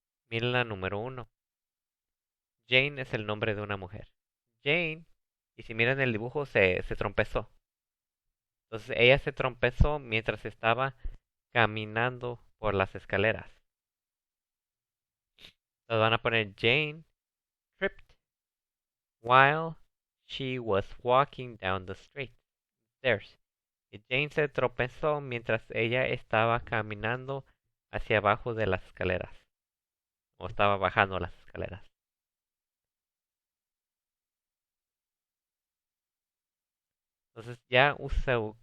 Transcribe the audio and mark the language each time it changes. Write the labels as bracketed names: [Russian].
[Spanish] Miren la número 1. Jane es el nombre de una mujer. Jane, y si miran el dibujo, se trompezó. Entonces ella se trompezó mientras estaba caminando por las escaleras. Entonces van a poner [English] Jane tripped while she was walking down the stairs. [Spanish] Y Jane se tropezó mientras ella estaba caminando hacia abajo de las escaleras. O estaba bajando las escaleras. Entonces ya usé.